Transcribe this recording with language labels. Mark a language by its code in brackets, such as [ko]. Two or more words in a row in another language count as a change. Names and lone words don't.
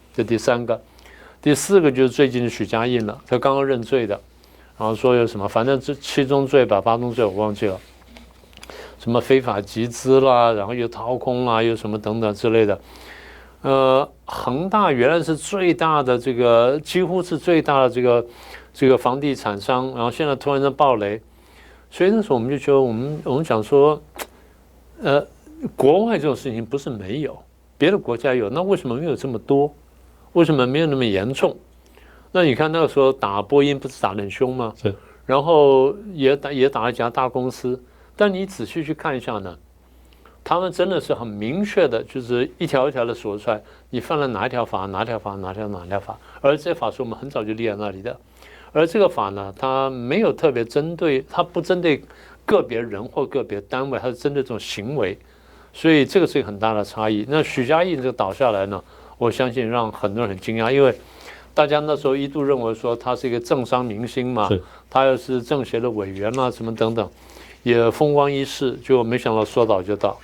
[zh] 這第三個，第四個就是最近的許家印了，他剛剛認罪的，然後說有什麼，反正這7宗罪吧，8宗罪我忘記了，什麼非法集資啦，然後又掏空啦，又什麼等等之類的。恆大原來是最大的這個，幾乎是最大的這個房地產商，然後現在突然間爆雷，所以那時候我們就覺得，我們講說，國外這種事情不是沒有，別的國家有，那為什麼沒有這麼多？為什麼沒有那麼嚴重？那你看那個時候打波音不是打得很兇嗎？是，然後也打了幾家大公司，但你仔細去看一下呢，他們真的是很明確的，就是一條一條的說出來，你犯了哪一條法，哪條法，哪條法，而這些法是我們很早就立在那裡的，而這個法呢，它沒有特別針對，它不針對個別人或個別單位，它是針對這種行為。所以這個是一個很大的差異。那許家印這個倒下來呢，我相信讓很多人很驚訝，因為大家那時候一度認為說他是一個政商明星嘛，他又是政協的委員啊，什麼等等，也風光一世，就沒想到說倒就倒。